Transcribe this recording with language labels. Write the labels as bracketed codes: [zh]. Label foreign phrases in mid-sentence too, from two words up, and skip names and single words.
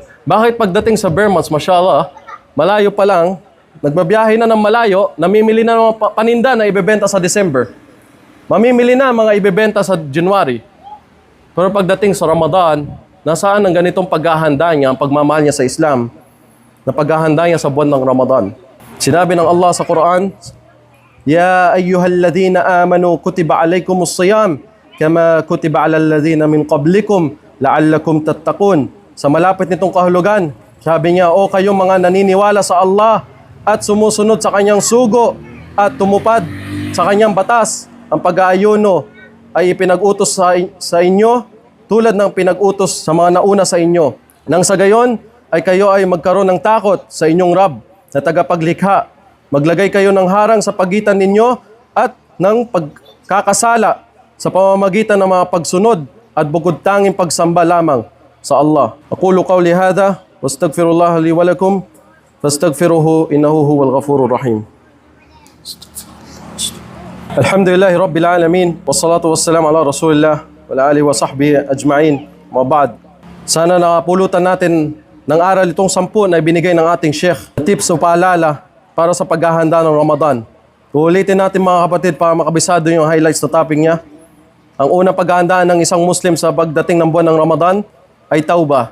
[tl] Bakit pagdating sa bare months, mashallah, malayo pa lang, nagbabiyahe na ng malayo, namimili na ng mga paninda na ibebenta sa December. Mamimili na mga ibebenta sa January. Pero pagdating sa Ramadan, nasaan ang ganitong paghahanda niya, ang pagmamahal niya sa Islam, na paghahanda niya sa buwan ng Ramadan? Sinabi ng Allah sa Quran, [ar] يا أيها الذين آمنوا كتب عليكم الصيام كما كتب على الذين من قبلكم لعلكم تتقون. [tl] Sa malapit nitong kahulugan, sabi niya, o kayong mga naniniwala sa Allah at sumusunod sa kanyang sugo at tumupad sa kanyang batas, ang pag-aayuno ay ipinag-utos sa inyo tulad ng pinag-utos sa mga nauna sa inyo. Nang sa gayon ay kayo ay magkaroon ng takot sa inyong Rab na tagapaglikha. Maglagay kayo ng harang sa pagitan ninyo at ng pagkakasala sa pamamagitan ng mga pagsunod at bukod tanging pagsamba lamang sa Allah. [ar] أقول قولي هذا وأستغفر الله لي ولكم فاستغفروه إنه هو الغفور الرحيم. الحمد لله رب العالمين والصلاة والسلام على رسول الله وعلى آله وصحبه أجمعين. Mabad. [tl] Sana nakapulutan natin ng aral itong 10 na ibinigay ng ating Sheikh. Tips o paalala para sa paghahanda ng Ramadan. Ulitin natin mga kapatid para makabisado yung highlights na topic niya. Ang unang paghahandaan ng isang Muslim sa pagdating ng buwan ng Ramadan ay tauba.